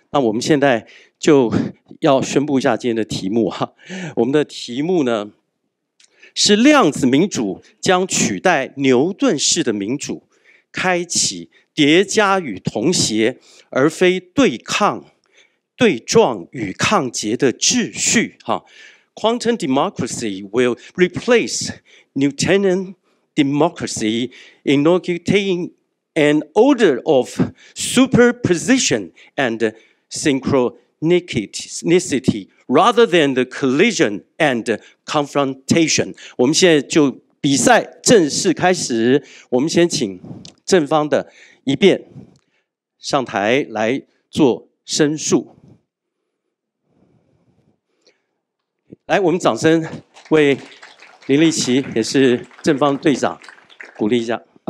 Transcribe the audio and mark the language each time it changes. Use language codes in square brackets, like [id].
[zh] 那我们现在就要宣布一下今天的题目哈。我们的题目呢是量子民主将取代牛顿式的民主，开启叠加与同谐，而非对抗、对撞与抗结的秩序哈。 [en] Quantum democracy will replace Newtonian democracy, inaugurating an order of superposition and synchronicity rather than the collision and confrontation. [zh] 我们现在就比赛正式开始。我们先请正方的一辩上台来做申述。来，我们掌声为林立奇，也是正方队长，鼓励一下。